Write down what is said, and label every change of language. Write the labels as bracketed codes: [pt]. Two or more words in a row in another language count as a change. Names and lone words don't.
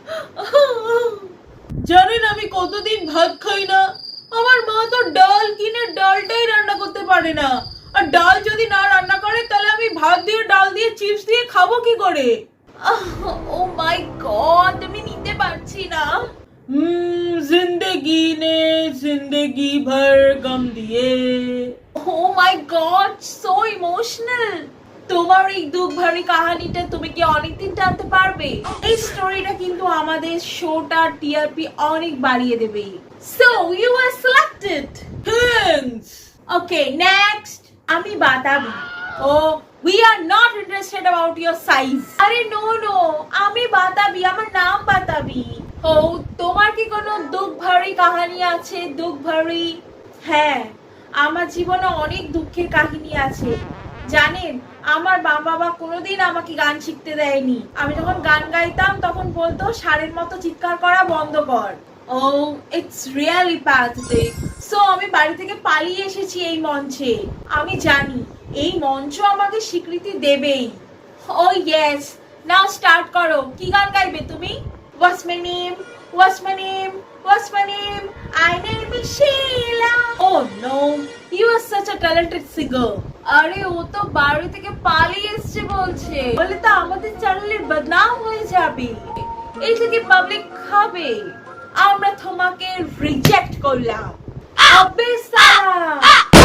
[bn] জানেন আমি কতদিন ভাত খাই না। আমার মা তো ডাল কিনে ডালটাই রান্না করতে পারে না। আর ডাল যদি না রান্না করে তাহলে আমি ভাত দিয়ে ডাল দিয়ে চিপস দিয়ে খাবো কি করে? [en] Oh my God, [bn] আমি নিতে পারছি না। [hi] जिंदगी ने जिंदगी भर गम दिए। [en] Oh my God, so emotional. [bn] তোমার এই দুঃখ ভরি কাহিনীটা তুমি কি অনেকদিন টানতে পারবে? এই স্টোরিটা কিন্তু আমাদের শোটা টিআরপি অনেক বাড়িয়ে দেবে। [en] So you are selected. Thanks. Okay, next. [bn] আমি বাতাবি। [en] ও we are not interested about your size. [bn] আরে [en] no no, [bn] আমি বাতাবি, আমার নাম বাতাবি। ও তোমার কি কোনো দুঃখ ভরি কাহিনী আছে? দুঃখ ভরি? হ্যাঁ, আমার জীবনে অনেক দুঃখের কাহিনী আছে। জানেন আমার বাবা কোনোদিন আমাকে গান শিখতে দেয়নি। আমি যখন গান গাইতাম তখন বলতো ষাঁড়ের মতো চিৎকার করা বন্ধ কর। [en] Oh it's really pathetic. [bn] সো আমি বাড়ি থেকে পালিয়ে এসেছি এই মঞ্চে। আমি জানি এই মঞ্চ আমাকে স্বীকৃতি দেবেই। [en] Oh yes, now start [bn] করো। কি গান গাইবে তুমি? [en] What's my name? What's my name? What's my name? I name is Sheila. Oh no, you are such a talented singer. [bn] আরে ও তো বাড়ি থেকে পালিয়ে এসেছে বলছে। বলে তো আমাদের চ্যানেলের বদনাম হয়ে যাবে, এই থেকে পাবলিক খাবে। আমরা তোমাকে রিজেক্ট করলাম। [hi] अबे साला।